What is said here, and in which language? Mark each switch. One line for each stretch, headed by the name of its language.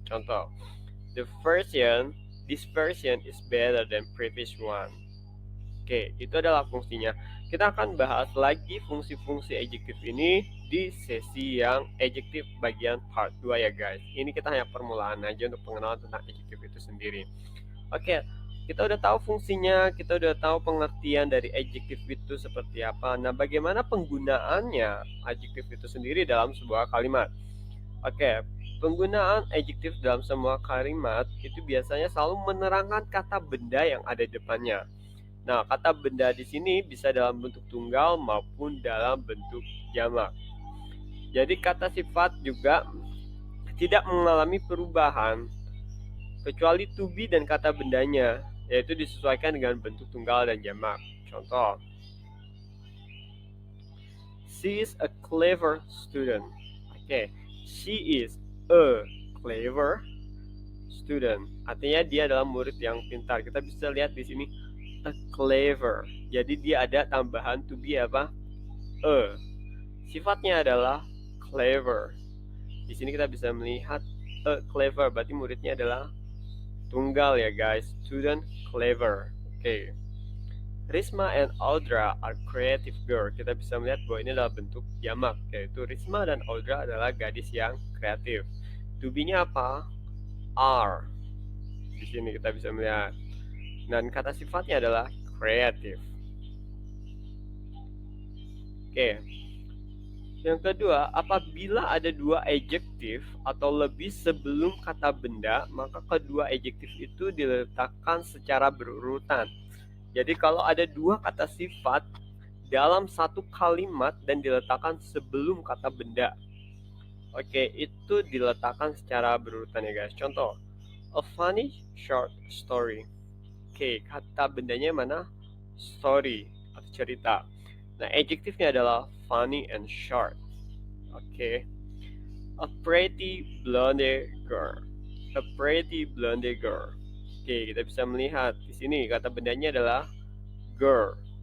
English: Contoh, this version is better than previous one.
Indonesian: Oke, itu adalah fungsinya. Kita akan bahas lagi fungsi-fungsi adjektif ini di sesi yang adjektif bagian part 2 ya guys. Ini kita hanya permulaan aja untuk pengenalan tentang adjektif itu sendiri. Oke, kita udah tahu fungsinya, kita udah tahu pengertian dari adjektif itu seperti apa. Nah, bagaimana penggunaannya adjektif itu sendiri dalam sebuah kalimat? Oke, penggunaan adjektif dalam semua kalimat itu biasanya selalu menerangkan kata benda yang ada di depannya. Nah, kata benda di sini bisa dalam bentuk tunggal maupun dalam bentuk jamak. Jadi kata sifat juga tidak mengalami perubahan kecuali to be dan kata bendanya, yaitu disesuaikan dengan bentuk tunggal dan jamak. Contoh,
English: she is a clever student. Oke, she is a clever student.
Indonesian: Artinya dia adalah murid yang pintar. Kita bisa lihat di sini
English: a clever.
Indonesian: Jadi dia ada tambahan to be apa? A. Sifatnya adalah clever. Di sini kita bisa melihat
English: a clever,
Indonesian: berarti muridnya adalah tunggal ya guys.
English: Student clever. Oke. Risma and Audra are creative girl.
Indonesian: Kita bisa melihat bahwa ini adalah bentuk jamak, yaitu Risma dan Audra adalah gadis yang kreatif. To be-nya apa? Are. Di sini kita bisa melihat. Dan kata sifatnya adalah kreatif. Oke. Yang kedua, apabila ada dua adjektif atau lebih sebelum kata benda, maka kedua adjektif itu diletakkan secara berurutan. Jadi kalau ada dua kata sifat dalam satu kalimat dan diletakkan sebelum kata benda, oke, itu diletakkan secara berurutan ya guys. Contoh,
English: a funny short story.
Indonesian: Oke, kata bendanya mana? Story atau cerita. Nah, adjektifnya adalah
English: funny and short.
Indonesian: Oke.
English: A pretty blonde girl. A pretty blonde girl.
Indonesian: Oke, kita bisa melihat di sini kata bendanya adalah girl.